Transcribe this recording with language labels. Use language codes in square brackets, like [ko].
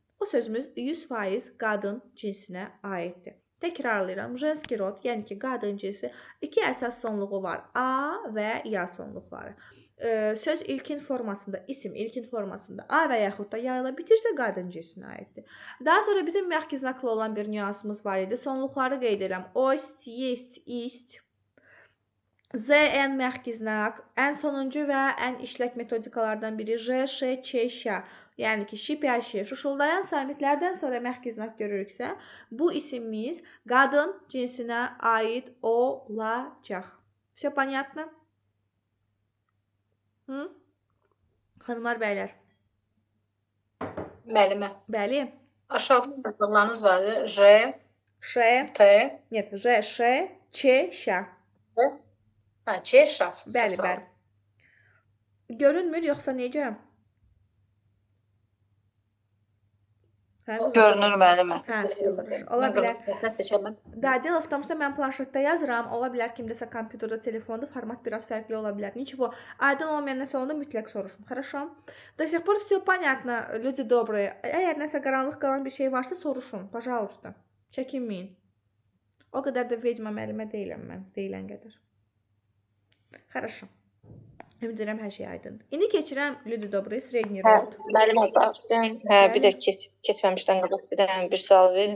[az] O sözümüz 100% qadın cinsinə aiddir. Təkrarlayıram. [ru] Женский [az] rod, yəni ki, qadın cinsi iki əsas sonluğu var. A və ya sonluqları. Söz ilkin formasında, isim ilkin formasında A və yaxud da ya ilə bitirsə qadın cinsinə aiddir. Daha sonra bizim məhki znaklı olan bir nüansımız var idi. Sonluqları qeyd edirəm. Ost, есть, ist. ZN məhki znak. Ən sonuncu və ən işlək metodikalardan biri J, Ş, Ç, Ş. Yəni ki, şipyaşi, şuşuldayan samitlərdən sonra məhki znak görürüksə, bu isimimiz qadın cinsinə aid olacaq. [ru] Все понятно? [az] Xanımlar, bəylər. Müəllimə. Bəli. Aşağıda yazılarınız vardı. J, Ş, T, нет, J, Ş, Ç, Ş. Ha, Ç, Ş. Bəli, bəli. Görünmür, yoxsa necə? Görünür müəllimə. Hə, ola bilər. Seçəməm. [ru] Да, дело в том, что [az] mən planşetdə yazıram, ola bilər kimdəsə kompüterdə, telefonda format biraz fərqli ola bilər. [ru] Ничего, [az] aydın olmayan nəsə olanda mütləq soruşun. [ru] Хорошо? До сих пор все понятно, люди добрые. [az] Əgər nəsə qaranlıq qalan bir şey varsa soruşun, [ru] пожалуйста. [az] Çəkinməyin. O qədər də vecma müəllimə deyiləm mən, deyilən qədər. [ru] Хорошо. [az] Ümid edirəm hər şey aydındır. İndi keçirəm [ru] люди добрые, [az] средний rod. Müəllimə, bir də keçməmişdən qabaq bir sual verin.